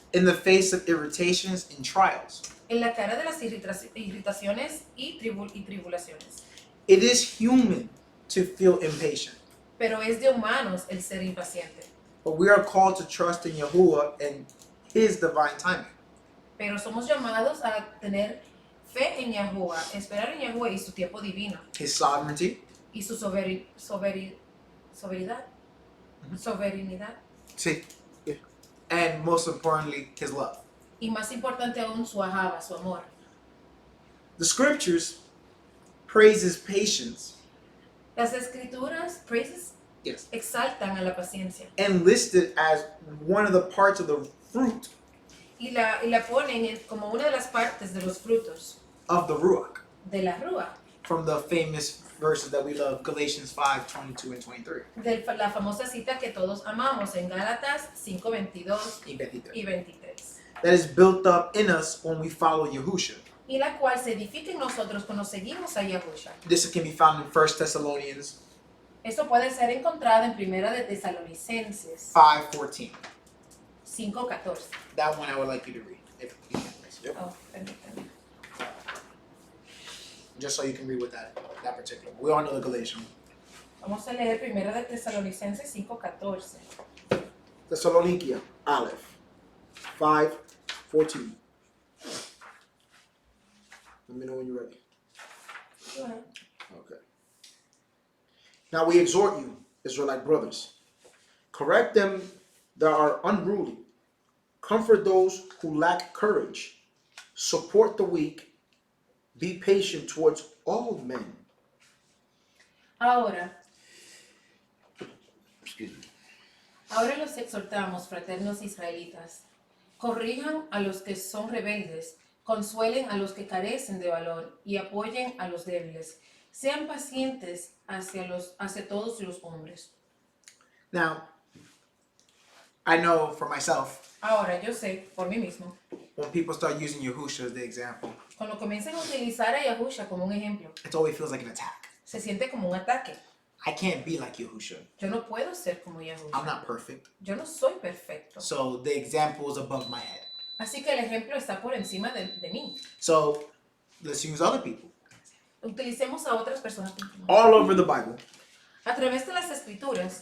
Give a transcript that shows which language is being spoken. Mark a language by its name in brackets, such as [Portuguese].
[English] In the face of irritations and trials. [Spanish] En la cara de las irritaciones y tribulaciones. [English] It is human to feel impatient. [Spanish] Pero es de humanos el ser impaciente. [English] But we are called to trust in Yahuwah and His divine timing. [Spanish] Pero somos llamados a tener fe en Yahuwah, esperar en Yahuwah y su tiempo divino. [English] His sovereignty. [Spanish] Y su soberanidad. Sí. [English] Yeah. And most importantly, His love. [Spanish] Y más importante aún, su ahava, su amor. [English] The scriptures praises patience. [Spanish] Las escrituras, [English] praises, Yes. [Spanish] exaltan a la paciencia. [English] And listed as one of the parts of the fruit [Spanish] Y la ponen como una de las partes de los frutos [English] of the Ruach. [Spanish] de la rúa. [English] From the famous verses that we love, Galatians 5:22 and 23. [Spanish] De la famosa cita que todos amamos en Gálatas 5:22 y 23. [English] That is built up in us when we follow Yahusha. [Spanish] Y la cual se edifica en nosotros cuando seguimos a Yahushua. [English] This can be found in 1 Thessalonians [Spanish] Esto puede ser encontrado en Primera de Tesalonicenses [English] 5:14. [Spanish] 5:14. [English] That one I would like you to read, if you can, please. Yep. [Spanish] Oh, permítame. [English] Just so you can read with that particular. We all know the Galatian. [Spanish] Vamos a leer Primera de Tesalonicenses 5:14. [English] Thessalonicia, Aleph, 5:14. Let me know when you're ready. Go ahead. Okay. Now we exhort you, Israelite brothers, correct them that are unruly, comfort those who lack courage, support the weak, be patient towards all men. [Spanish] Ahora [English] Excuse me. [Spanish] Ahora los exhortamos, fraternos israelitas, corrijan a los que son rebeldes, consuelen a los que carecen de valor y apoyen a los débiles. Sean pacientes hacia todos los hombres. [English] Now, I know for myself, [Spanish] Ahora yo sé, por mí mismo, [English] when people start using Yahusha as the example, [Spanish] cuando comiencen a utilizar a Yahushua como un ejemplo, [English] it always feels like an attack. [Spanish] se siente como un ataque. [English] I can't be like Yahusha. [Spanish] Yo no puedo ser como [English] I'm [Spanish] Yahushua. [English] not perfect. [Spanish] Yo no soy perfecto. [English] So the example is above my head. [Spanish] Así que el ejemplo está por encima de mí. [English] So let's use other people. [Spanish] Utilicemos a otras personas. [English] All over the Bible, [Spanish] A través de las escrituras,